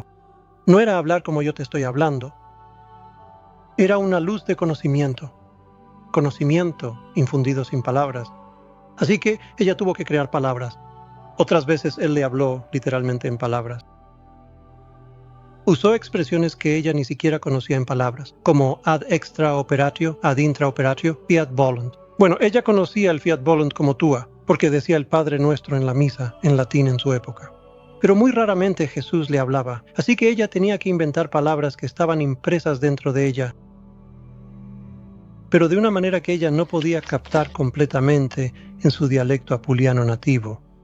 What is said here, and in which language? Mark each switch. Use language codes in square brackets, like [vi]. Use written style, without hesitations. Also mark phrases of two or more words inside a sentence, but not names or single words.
[es] No era hablar como yo te estoy hablando. Era una luz de conocimiento infundido sin palabras. Así que ella tuvo que crear palabras. Otras veces él le habló literalmente en palabras. Usó expresiones que ella ni siquiera conocía en palabras, como [la] ad extra operatio, ad intra operatio, fiat volunt. [es] Bueno, ella conocía el [la] fiat volunt [es] como tua, porque decía el Padre Nuestro en la misa, en latín en su época. Pero muy raramente Jesús le hablaba, así que ella tenía que inventar palabras que estaban impresas dentro de ella, pero de una manera que ella no podía captar completamente en su dialecto apuliano nativo.